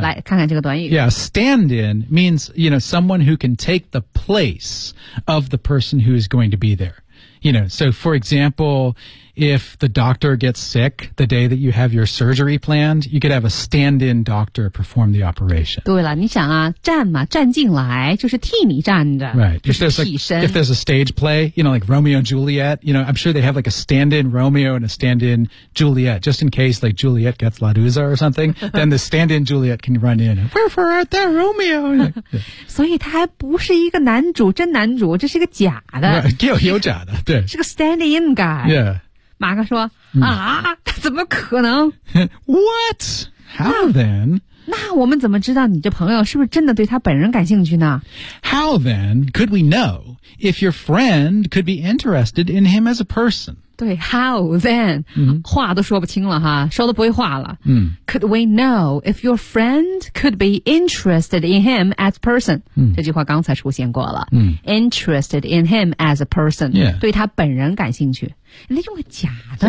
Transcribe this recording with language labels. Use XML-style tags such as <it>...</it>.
<zh>来看看这个短语。</zh> <en>Yeah, stand in means, you know, someone who can take the place of the person who is going to be there. You know, so for example, if the doctor gets sick the day that you have your surgery planned, you could have a stand-in doctor perform the operation.</en> <zh>对了你想啊站嘛站进来就是替你站着。</zh> <en>Right. If there's, like, if there's a stage play, you know, like Romeo and Juliet, you know, I'm sure they have like a stand-in Romeo and a stand-in Juliet, just in case like Juliet gets la dusa or something, then the stand-in Juliet can run in. And, Wherefore art thou, Romeo? So he</en> <zh>他还不是一个男主真男主这是一个假的。</zh> <en>Right.</en> <zh>有假的对。是个 stand-in guy.</zh> <en>Yeah.</en> <zh>马克说、嗯、啊怎么可能</zh> <en>What? How then?</en> <zh>那我们怎么知道你这朋友是不是真的对他本人感兴趣呢</zh> <en>How then could we know if your friend could be interested in him as a person?</en> <zh>对</zh> <en>how then?、嗯、</en> <zh>话都说不清了哈说都不会话了、嗯、</zh> <en>Could we know if your friend could be interested in him as a person?、嗯、</en> <zh>这句话刚才出现过了、嗯、</zh> <en>Interested in him as a person、 yeah.</en> <zh>对他本人感兴趣人家用个假的、</zh>